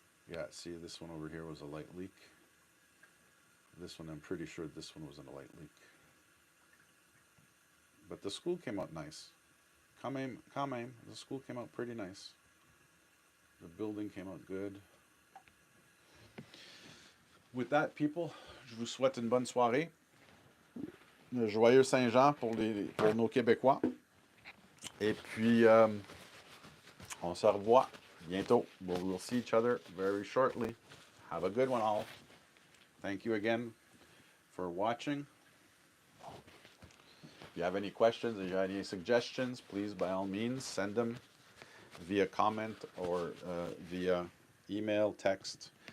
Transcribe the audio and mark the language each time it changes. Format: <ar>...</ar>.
<en>Yeah, see, this one over here was a light leak. This one, I'm pretty sure this one wasn't a light leak. But the school came out nice.</en> <fr>Quand même,</fr> <en>the school came out pretty nice. The building came out good. With that, people,</en> <fr>je vous souhaite une bonne soirée. Joyeux Saint-Jean pour nos Québécois. Et puis, on se revoit bientôt.</fr> <en>We'll see each other very shortly. Have a good one, all. Thank you again for watching. If you have any questions, if you have any suggestions, please, by all means, send them via comment or via email, text.</en>